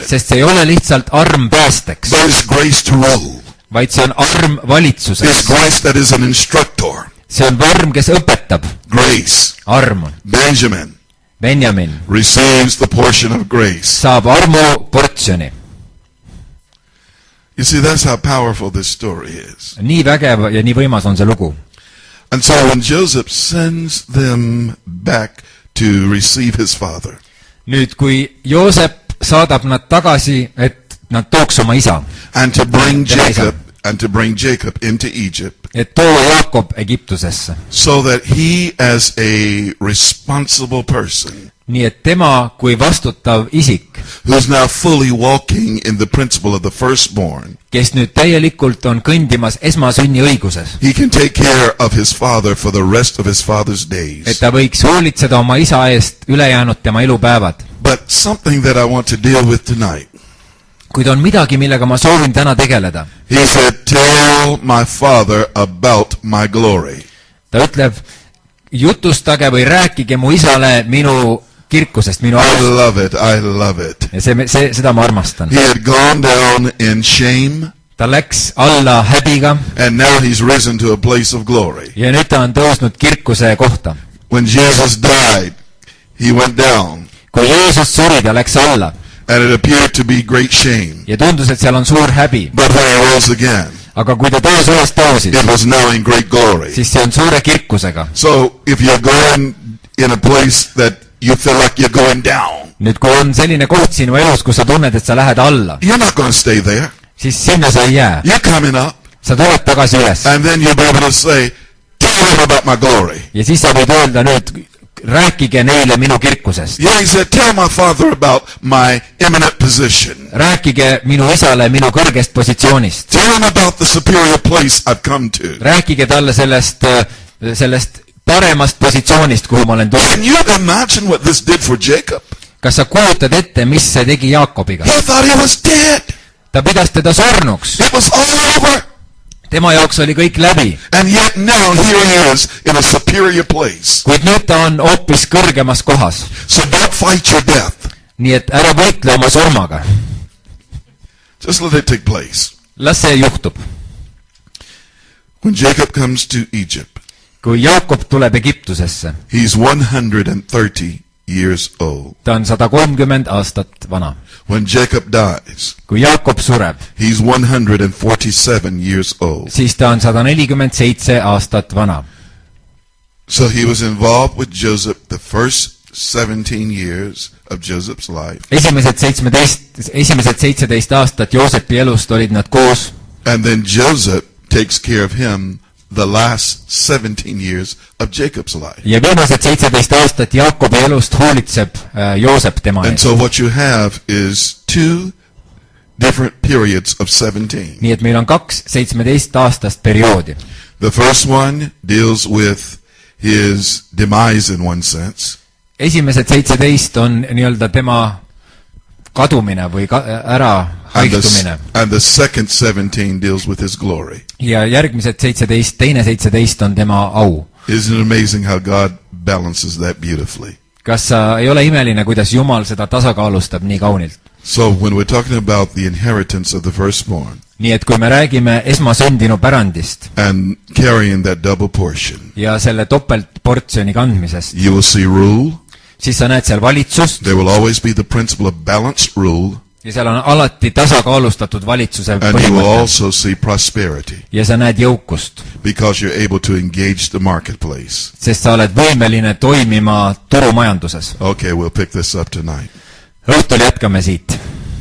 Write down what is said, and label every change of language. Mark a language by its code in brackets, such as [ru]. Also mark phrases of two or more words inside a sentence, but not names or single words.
[et] Sest see ei ole lihtsalt arm päästeks. [en] But it's grace to rule. [et] Vaid see on arm valitsuseks. [en] It's grace that is an instructor. [et] See on arm, kes õpetab. [en] Grace. [et] Arm. Benjamin [en] receives the portion of grace. [et] Saab armu portsjoni. [en] You see, that's how powerful this story is. [et] Nii vägev ja nii võimas on see lugu. [en] And so when Joseph sends them back to receive his father. [et] Nüüd, kui Joosep saadab nad tagasi, et nad tooks oma isa. [en] And to bring Jacob into Egypt. [et] Et too Jaakob Egiptusesse. [en] So that he as a responsible person. [et] Nii et tema kui vastutav isik. [en] Who's now fully walking in the principle of the firstborn. [et] Kes nüüd täielikult on kõndimas esmasünni õiguses. [en] He can take care of his father for the rest of his father's days. [et] Et ta võiks hoolitseda oma isa eest ülejäänud tema elupäevad. [en] But something that I want to deal with tonight. [et] Kuid on midagi, millega ma soovin täna tegeleda. [en] He said, tell my father about my glory. [et] Ta ütleb, jutustage või rääkige mu isale minu kirkusest, minu armust. [en] I love it. [et] Ja seda ma armastan. [en] He had gone down in shame. [et] Ta läks alla häbiga. [en] And now he's risen to a place of glory. [et] Ja nüüd ta on tõusnud kirkuse kohta. [en] When Jesus died, he went down. [et] Kui Jeesus suri, ta läks alla. [en] And it appeared to be great shame. [et] Ja tundus, et seal on suur häbi. [en] But when he rose again, [et] aga kui ta taas üles tõusis, [en] it was now in great glory. [et] Siis see on suure kirkusega. [en] So if you're going in a place that you feel like you're going down, [et] nüüd kui on selline koht sinu elus, kus sa tunned, et sa lähed alla, [en] you're not going to stay there. [et] Siis sinna sa ei jää. [en] You're coming up. [et] Sa tuled tagasi üles. [en] And then you'll be able to say, tell them about my glory. [et] Ja siis sa võid öelda nüüd, rääkige neile minu kirkusest. [en] Yeah, he said, tell my father about my eminent position. [et] Rääkige minu isale minu kõrgest positsioonist. [en] Tell him about the superior place I've come to. [et] Rääkige talle sellest paremast positsioonist, kuhu ma olen tulnud. [en] Can you imagine what this did for Jacob? [et] Kas sa kujutad ette, mis see tegi Jaakobiga? [en] He thought he was dead. [et] ta pidas teda surnuks. [en] It was all over. [et] Tema jaoks oli kõik läbi. [en] And yet now here he is in a superior place. [et] Kuid nüüd ta on hoopis kõrgemas kohas. [en] So don't fight your death. [et] Nii et ära võitle oma surmaga. [en] Just let it take place. [et] Las see juhtub. [en] When Jacob comes to Egypt, [et] kui Jaakob tuleb Egiptusesse, [en] he's 130 years old. [et] ta on 130 aastat vana. [en] When Jacob dies, [et] kui Jaakob sureb, [en] he's 147 years old. [et] siis ta on 147 aastat vana. [en] So he was involved with Joseph the first 17 years of Joseph's life. [et] Esimesed 17 aastat Joosepi elust olid nad koos. [en] And then Joseph takes care of him the last 17 years of Jacob's life. [et] Ja viimased 17 aastat Jaakobi elust hoolitseb Joosep tema [en] And [et] eest. [en] so what you have is two different periods of 17. [et] Nii et meil on 2 17 aastast perioodi. [en] The first one deals with his demise in one sense. [et] Esimesed 17 on nii-öelda tema kadumine või ära haihtumine. [en] And the second 17 deals with his glory. [et] Ja järgmised 17, teine 17 on tema au. [en] Isn't it amazing how God balances that beautifully? [et] Kas ei ole imeline, kuidas Jumal seda tasakaalustab nii kaunilt? [en] So when we're talking about the inheritance of the firstborn, [et] nii et kui me räägime esmasündinu pärandist [en] and carrying that double portion, [et] ja selle topeltportsjoni kandmisest, [en] you will see rule. [et] siis sa näed seal valitsust. [en] There will always be the principle of balanced rule. [et] Ja seal on alati tasakaalustatud valitsuse [en] And you will [et] põhimõte. [en] also see prosperity. [et] Ja sa näed jõukust. [en] Because you're able to engage the marketplace. [et] Sest sa oled võimeline toimima turumajanduses. [en] Okay, we'll pick this up tonight. [et] Õhtul jätkame siit.